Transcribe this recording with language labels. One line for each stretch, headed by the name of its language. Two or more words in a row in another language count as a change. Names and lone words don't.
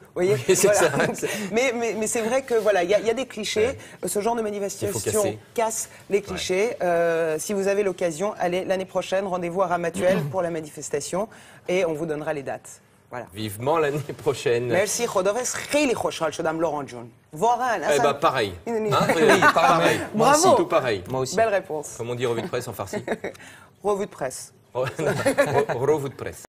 French: Vous voyez, oui, c'est ça. Mais c'est vrai que voilà, il y a des clichés. Ce genre de manifestation casse les clichés. Si vous avez l'occasion, allez l'année prochaine, rendez-vous à Ramatuelle pour la manifestation et on vous donnera les dates. Voilà. Vivement l'année prochaine. Merci.
Persian: خداحافظ خیلی خوشحال شدم لوران جون. واقعا.
French: Eh ben pareil. Pareil. Bravo. Tout pareil. Moi aussi. Belle réponse. Comme on dit revue de presse en farci. Revue de presse. Revue de presse.